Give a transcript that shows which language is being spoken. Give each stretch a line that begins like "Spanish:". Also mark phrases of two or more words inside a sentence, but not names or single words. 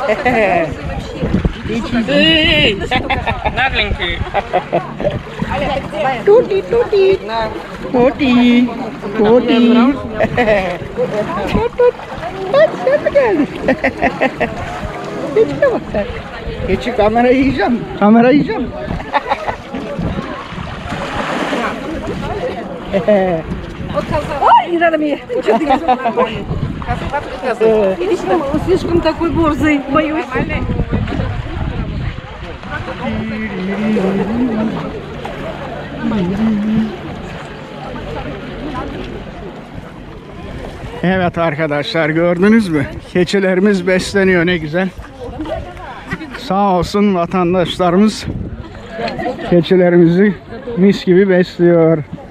Russian: Эй, нагленький.
Turkish: Tuti, tuti. Tuti. Tuti. Tut, tut. Bak, sen mi geldin? Keçiye bak sen. Keçi, kamerayı yiyeceğim. Kamerayı yiyeceğim.
Russian: Ой, не надо мне. Что ты он слишком такой борзый, боюсь.
Turkish: Evet arkadaşlar, gördünüz mü? Keçilerimiz besleniyor, ne güzel. Sağ olsun vatandaşlarımız keçilerimizi mis gibi besliyor.